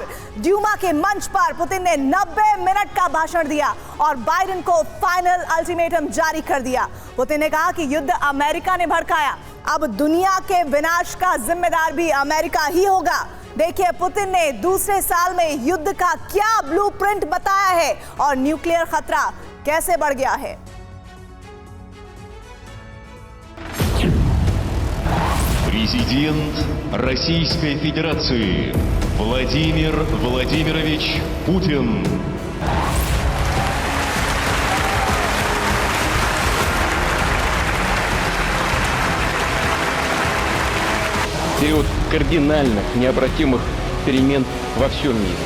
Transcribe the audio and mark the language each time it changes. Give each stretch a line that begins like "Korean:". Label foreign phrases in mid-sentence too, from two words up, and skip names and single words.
Hindi: ड्यूमा के मंच पर पुतिन ने 90 मिनट का भाषण दिया और बाइडेन को
English: final ultimatum
Hindi: जारी कर दिया। पुतिन ने कहा कि युद्ध अमेरिका ने भड़काया, अब दुनिया के विनाश का जिम्मेदार भी अमेरिका ही होगा। देखिए पुतिन ने दूसरे साल में युद्ध का क्या ब्लूप्रिंट बताया है और न्यूक्लियर खतरा कैसे बढ़ गया है।
Russian: Президент Российской Федерации Владимир Владимирович Путин. Период кардинальных, необратимых перемен во всем мире.